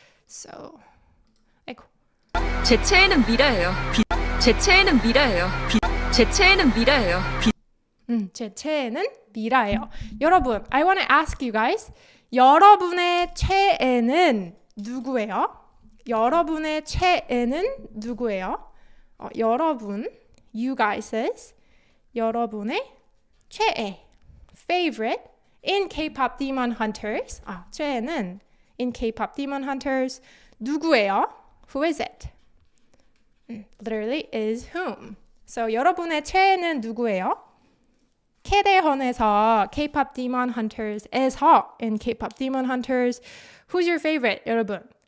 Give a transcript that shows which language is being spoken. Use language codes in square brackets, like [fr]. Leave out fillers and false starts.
[en] So, [ko] 제 최애는 미라예요. 제 최애는 미라예요. 제 최애는 미라예요. 제 최애는 미라예요. [en] 여러분, I want to ask you guys, [ko] 여러분의 최애는 누구예요? 여러분의 최애는 누구예요? [en] 여러분, you guys's [ko] 여러분의 최애, [en] favorite in K-pop Demon Hunters. [ko] 최애는 in K-pop Demon Hunters 누구예요? [en] Who is it? Literally is whom. [ko] So 여러분의 최애는 누구예요? 캐대헌에서 [en] K-pop Demon Hunters에서 in K-pop Demon Hunters, who's your favorite, 여러분?